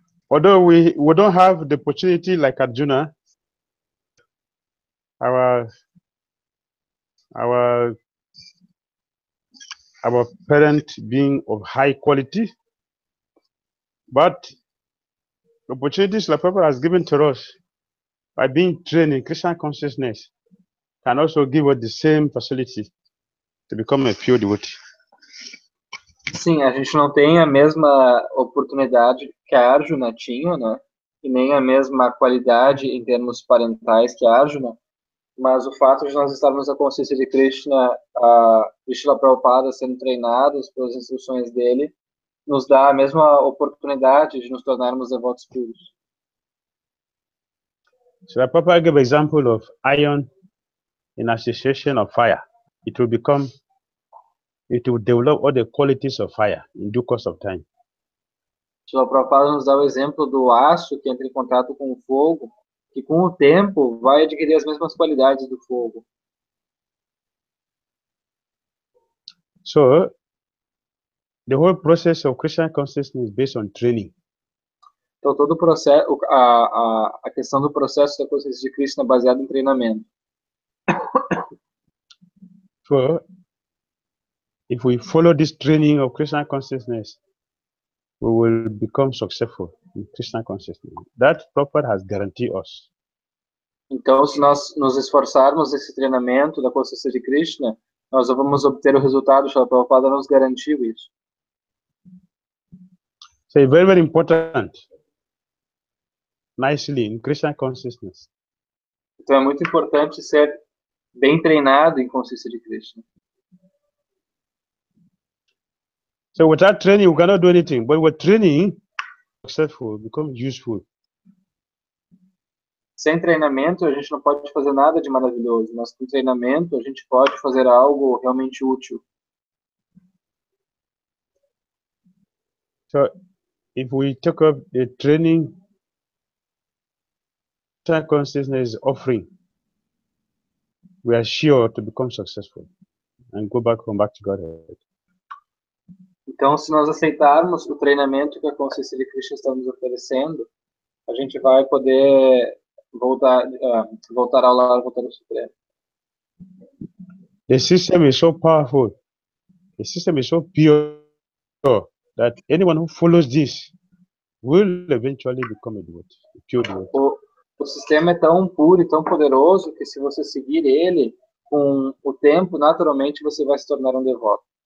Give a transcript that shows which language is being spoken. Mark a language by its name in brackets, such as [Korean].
[English] Although we don't have the opportunity like Arjuna, our parent being of high quality, but the opportunities the Prabhupada has given to us by being trained in Krishna consciousness can also give us the same facility to become a pure devotee. [Portuguese] Sim, a gente não tem a mesma oportunidade que a Arjuna tinha, né? E nem a mesma qualidade em termos parentais que a Arjuna, Mas o fato de nós estarmos na consciência de Krishna, de Srila Prabhupada sendo treinados pelas instruções dele, nos dá a mesma oportunidade de nos tornarmos devotos puros. [English] So the Papa gave example of iron in association of fire. It will develop all the qualities of fire in due course of time. [Portuguese] Srila Prabhupada nos dá o exemplo do aço que entra em contato com o fogo, que com o tempo vai adquirir as mesmas qualidades do fogo. [English] So the whole process of Krishna consciousness is based on training. [Portuguese] Então, todo o processo, a questão do processo da consciência de Krishna é baseado em treinamento. [English] So if we follow this training of Krishna consciousness, we will become successful in Krishna consciousness. That Prabhupada has guaranteed us. [Portuguese] Então, se nós nos esforçarmos nesse treinamento da consciência de Krishna, nós vamos obter o resultado. Srila Prabhupada nos garantiu isso. [English] So it's very, very important, nicely in Krishna consciousness. [Portuguese] Então, é muito importante ser bem treinado em consciência de Krishna. [English] So without training, we cannot do anything. But with training, successful, become useful. [Portuguese] Sem treinamento, a gente não pode fazer nada de maravilhoso, mas com treinamento, a gente pode fazer algo realmente útil. [English] So if we take up the training Krishna consciousness is offering, we are sure to become successful and go back home, back to Godhead. [Portuguese] Então, se nós aceitarmos o treinamento que a consciência de Krishna está nos oferecendo, a gente vai poder voltar ao lar, voltar ao Supremo. [English] The system is so powerful. The system is so pure that anyone who follows this will eventually become a devotee, a pure devotee. [Portuguese] O sistema é tão puro e tão poderoso que se você seguir ele, com o tempo, naturalmente você vai se tornar um devoto.